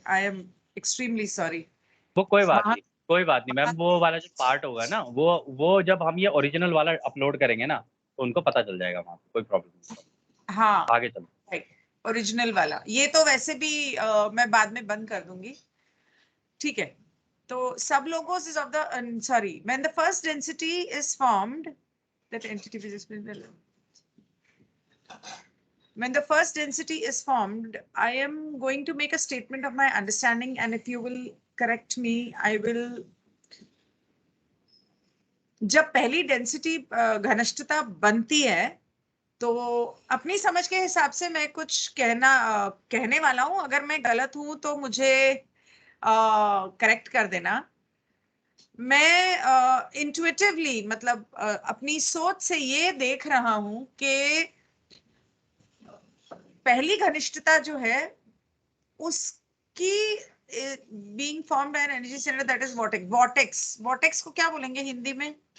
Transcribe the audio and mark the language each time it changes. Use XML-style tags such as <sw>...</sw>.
<en>I am extremely sorry.</en> <hi>वो कोई बात हाँ, नहीं, कोई बात नहीं मैम। वो वाला जो पार्ट होगा ना, वो जब हम ये ओरिजिनल वाला अपलोड करेंगे ना, तो उनको पता चल जाएगा वहाँ पे, कोई प्रॉब्लम नहीं। हाँ, आगे चलो। ओरिजिनल वाला ये तो वैसे भी मैं बाद में बंद कर दूंगी। ठीक है।</hi> <en>तो सब logos is of the sorry, when the first density is formed, that entity which is when the first density is formed, I am going to make a statement of my understanding, and if you will correct me, I will.</en> <hi>जब पहली density घनिष्ठता बनती है तो अपनी समझ के हिसाब से मैं कुछ कहने वाला हूं। अगर मैं गलत हूं तो मुझे करेक्ट कर देना। मैं इंट्यूटिवली मतलब अपनी सोच से ये देख रहा हूं कि पहली घनिष्ठता जो है उसकी</hi> <en>Being formed by an energy centre that is vortex.</en> <hi>Vortex को क्या बोलेंगे हिंदी में?</hi>